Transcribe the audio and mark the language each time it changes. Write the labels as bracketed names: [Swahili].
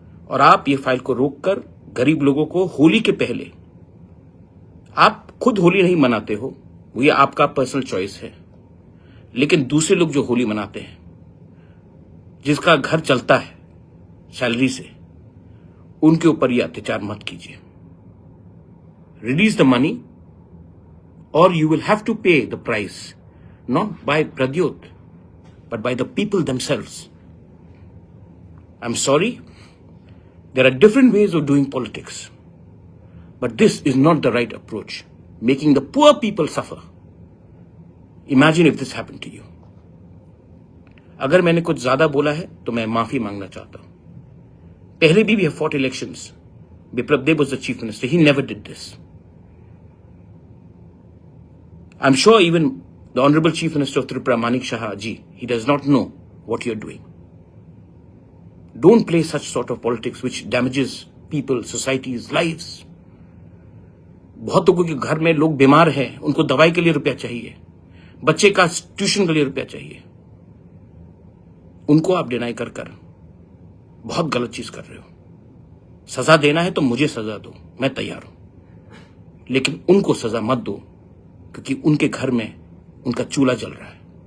[Hindi] और आप ये फाइल को रोककर गरीब लोगों को होली के पहले, आप खुद होली नहीं मनाते हो, ये आपका पर्सनल चॉइस है, लेकिन दूसरे लोग जो होली मनाते हैं, जिसका घर चलता है सैलरी से, उनके ऊपर ये अत्याचार मत कीजिए। [English] release the money [Hindi] और [English] You will have to pay the price, not by Pradyot but by the people themselves. I'm sorry, there are different ways of doing politics, but this is not the right approach, making the poor people suffer. Imagine if this happened to you. [Hindi] अगर मैंने कुछ ज्यादा बोला है तो मैं माफी मांगना चाहता हूं। पहले भी [English] we have fought elections. Biplab Deb was the chief minister. He never did this. I'm sure even the Honorable Chief Minister of Tripura, Manik Shah ji, he does not know what you're doing. Don't play such sort of politics which damages people, societies, lives. [Hindi] बहुत लोगों के घर में लोग बीमार हैं, उनको दवाई के लिए रुपया चाहिए, बच्चे का ट्यूशन के लिए रुपया चाहिए, उनको आप डिनाई कर बहुत गलत चीज कर रहे हो। सजा देना है तो मुझे सजा दो, मैं तैयार हूं, लेकिन उनको सजा मत दो, क्योंकि उनके घर में उनका चूल्हा जल रहा है।